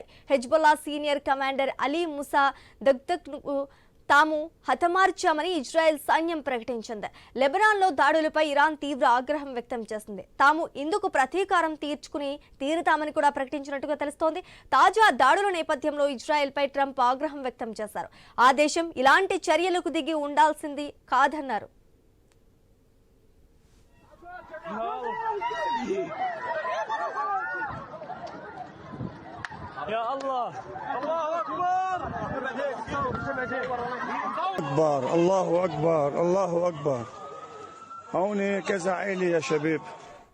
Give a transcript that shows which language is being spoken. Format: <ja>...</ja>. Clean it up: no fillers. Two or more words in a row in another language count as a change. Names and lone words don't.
<te>హెజ్బొల్లా సీనియర్ కమాండర్ అలీ ముసా దగ్దక్ను తాము హతమార్చామని ఇజ్రాయెల్ సైన్యం ప్రకటించింది. లెబనాన్లో దాడులపై ఇరాన్ తీవ్ర ఆగ్రహం వ్యక్తం చేసింది. తాము ఇందుకు ప్రతీకారం తీరుతామని కూడా ప్రకటించినట్టుగా తెలుస్తోంది. తాజా దాడుల నేపథ్యంలో ఇజ్రాయెల్పై ట్రంప్ ఆగ్రహం వ్యక్తం చేశారు. ఆ దేశం ఇలాంటి చర్యలకు దిగి ఉండాల్సింది కాదన్నారు.</te> <ar>يا الله الله أكبر أكبر الله أكبر الله أكبر هون كذا عائلة يا شباب.</ar>